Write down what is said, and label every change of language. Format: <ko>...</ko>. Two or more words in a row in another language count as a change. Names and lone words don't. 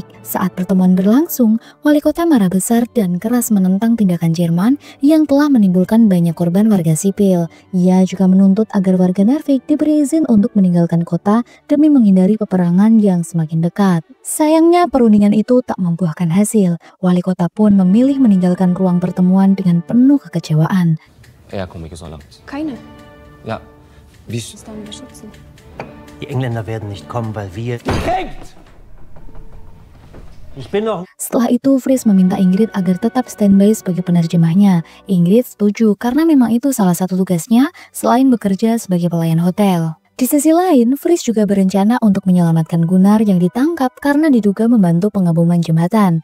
<id>Saat pertemuan berlangsung, wali kota marah besar dan keras menentang tindakan Jerman yang telah menimbulkan banyak korban warga sipil. Ia juga menuntut agar warga Nervik diberi izin untuk meninggalkan kota demi menghindari peperangan yang semakin dekat. Sayangnya perundingan itu tak membuahkan hasil. Wali kota pun memilih meninggalkan ruang pertemuan dengan penuh kekecewaan.</id> <no>Er komme ikke så langt.</no> <de>Keine.</de> <no>Ja, hvis...</no> <de>Muss dann beschützen. Die Engländer werden nicht kommen, weil wir... Ich bin noch...</de> <id>Setelah itu, Fritz meminta Ingrid agar tetap standby sebagai penerjemahnya. Ingrid setuju karena memang itu salah satu tugasnya selain bekerja sebagai pelayan hotel. Di sisi lain, Fritz juga berencana untuk menyelamatkan Gunnar yang ditangkap karena diduga membantu pengaboman jembatan.</id>